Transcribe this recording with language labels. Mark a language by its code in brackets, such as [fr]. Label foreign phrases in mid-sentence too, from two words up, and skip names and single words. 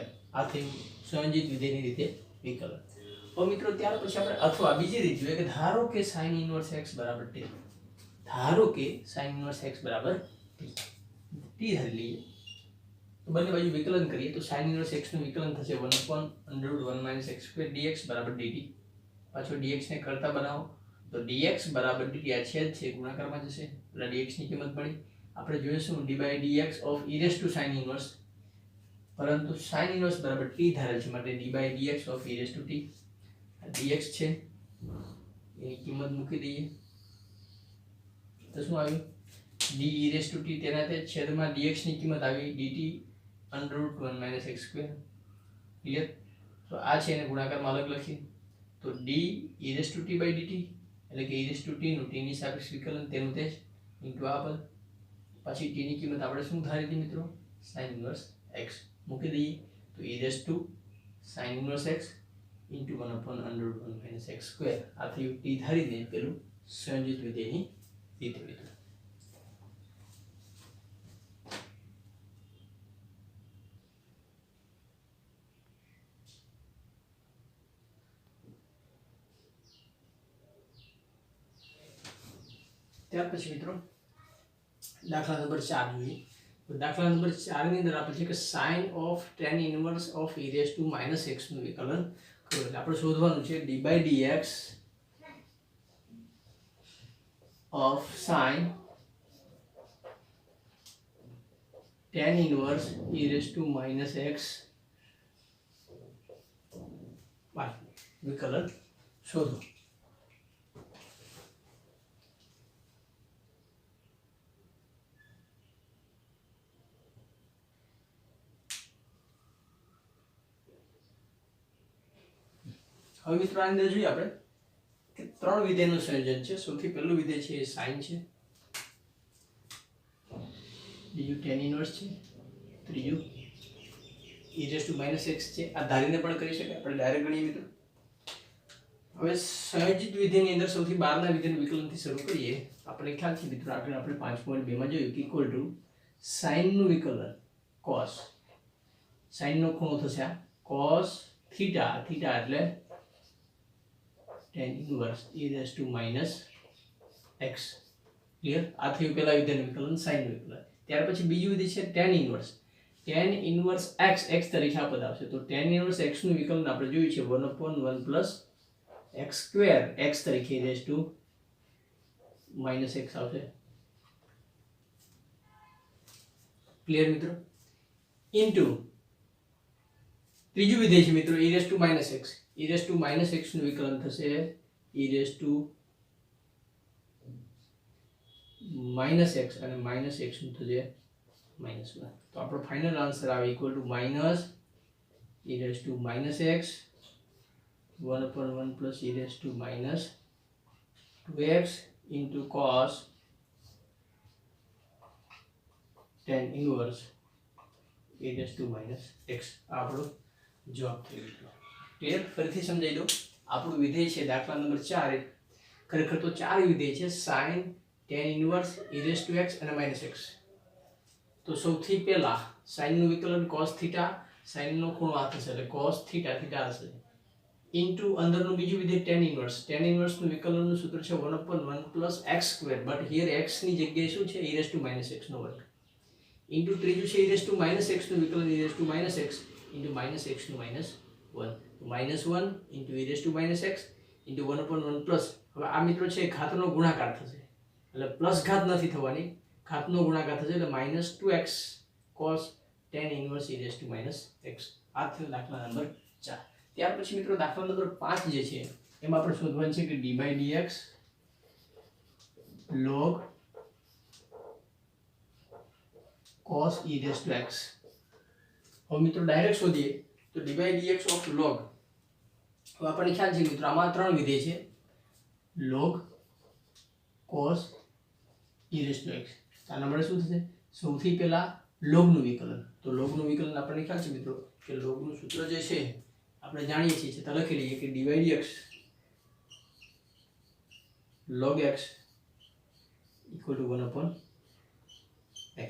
[gu] આ થયું સંયોજિત વિધેયની રીતે વિકલન. હવે મિત્રો ત્યાર પછી આપણે અથવા બીજી રીત જોઈએ કે ધારો કે [en] sin inverse x [gu] બરાબર t, ધારો કે [en] sin inverse x [gu] બરાબર t ધારી લઈએ તો બંને બાજુ વિકલન કરીએ તો [en] sin inverse x [gu] નું વિકલન થશે 1/√1 - [en] x square dx [gu] બરાબર dt. પાછો dx ને કરતા બનાવો તો dx બરાબર dt, આ છેદ છે ગુણાકારમાં જશે એટલે dx ની કિંમત મળી. આપણે જોઈશું [en] d by dx of e raised to sin inverse, પરંતુ sin inverse [gu] બરાબર t ધારેલ છે માટે [en] d by dx of e raised to t. [gu] dx છે એની કિંમત મૂકી દઈએ તો શું આવ્યું? [en] d e raised to t [gu] તેના તે છેદમાં dx ની કિંમત આવી dt √1 - [en] x square. [gu] ક્લિયર? તો આ છે એને ગુણાકારમાં અલગ લખીએ તો [en] d e raised to t by dt [gu] એટલે કે [en] e raised to t [gu] નું t ની સાપેક્ષ વિકલન તેનું તે જ ઇન્ટુ આ પદ. પછી t ની કિંમત આપણે શું ધારી હતી મિત્રો? [en] sin inverse x [gu] મૂકી દઈએ તો [en] e raise to sin inverse x into 1/√1 - x square. [gu] આ થયું t ધારીને પેલું સંયોજિત વિધેયની રીતે મિત્રો. ત્યાર પછી મિત્રો દાખલા નંબર 4 જોઈએ તો દાખલા નંબર 4 ની અંદર આપણે છે કે [en] sin of tan inverse of e raised to -x [gu] નું વિકલન કરો. એટલે આપણે શોધવાનું છે [en] d by dx of sin tan inverse e raised to -x [gu] વિકલન શોધો. હવે મિત્રો આની અંદર જોઈએ આપણે કે ત્રણ વિધેયનું સંયોજન છે. સૌથી પહેલું વિધેય છે એ sin છે, બીજું [en] tan inverse [gu] છે, ત્રીજું [en] e raised to -x [gu] છે. આ ધારીને પણ કરી શકાય, આપણે ડાયરેક્ટ ગણીએ મિત્રો. હવે સંયોજિત વિધેયની અંદર સૌથી બહારના વિધેયનું વિકલનથી શરૂ કરીએ. આપણે ખ્યાલ છે મિત્રો આગળ આપણે 5.2 માં જોયું કે [en] equal to sin [gu] નું વિકલન cos, sin નો ખૂણો થશે આ [en] cos theta, [gu] થીટા એટલે [en] tan inverse e raised to -x. [gu] ક્લિયર? આ થયું પહેલા વિધેયનું વિકલન sin નું વિકલન. ત્યાર પછી બીજું વિધેય છે [en] tan inverse. tan inverse x [gu] તરીકે આ પદ આવશે. તો [en] tan inverse x [gu] નું વિકલન આપણે જોયું છે [en] 1/1 plus x square x [gu] તરીકે [en] raise to -x [gu] આવશે. ક્લિયર મિત્રો? ઇન્ટુ ત્રીજું વિધેય છે મિત્રો [en] e raised to -x. e raised to -x [gu] નું વિકલન થશે [en] e raised to -x [gu] અને -x નું થશે -1. તો આપણો [en] final answer આવે equal to e raised to -x 1/1 plus e raised to -2x into cos tan inverse e raised to -x. [gu] આપણો જવાબ થઈ ગયો. ક્લિયર? ફરીથી સમજાઈ દો. આપણું વિધેય છે દાખલા નંબર 4. ખરેખર તો 4 વિધેય છે [en] sin tan inverse e raised to x [gu] અને -x. તો સૌથી પહેલા sin નું વિકલન [en] cos theta, [gu] sin નો ખૂણો આ થશે એટલે [en] cos theta theta [gu] હશે ઇન્ટુ અંદરનું બીજું વિધેય [en] tan inverse. [gu] tan inverse નું વિકલનનું સૂત્ર છે [en] 1/1 plus x square, but here x [gu] ની જગ્યાએ શું છે [en] e raised to -x [gu] નો વર્ગ ઇન્ટુ ત્રીજું છે [en] e raised to -x [gu] નું વિકલન [en] e raised to -x [gu] ઇન્ટુ -x નું -1. તો -1 ઇન્ટુ [en] e raised to -x [gu] ઇન્ટુ [en] 1/1 plus. [gu] હવે આ મિત્રો છે ઘાતનો ગુણાકાર થશે એટલે પ્લસ ઘાત નથી થવાની, ઘાતનો ગુણાકાર થશે એટલે [en] -2x cos tan inverse e raised to -x. [gu] આ થયો દાખલા નંબર 4. ત્યાર પછી મિત્રો દાખલા નંબર 5 જે છે એમાં આપણે શોધવાનું છે કે [en] d/dx log cos e raised to x. [gu] હવે મિત્રો ડાયરેક્ટ શોધીએ તો [en] d/dx of log. [gu] હવે આપણને ખ્યાલ છે મિત્રો આમાં ત્રણ વિધેય છે [en] log cos e raised to x. [gu] આના માટે શું થશે? સૌથી પહેલા log નું વિકલન. તો log નું વિકલન આપણને ખ્યાલ છે મિત્રો કે log નું સૂત્ર જે છે આપણે જાણીએ છીએ છતાં લખી લઈએ કે [en] d/dx log x equal to 1/x.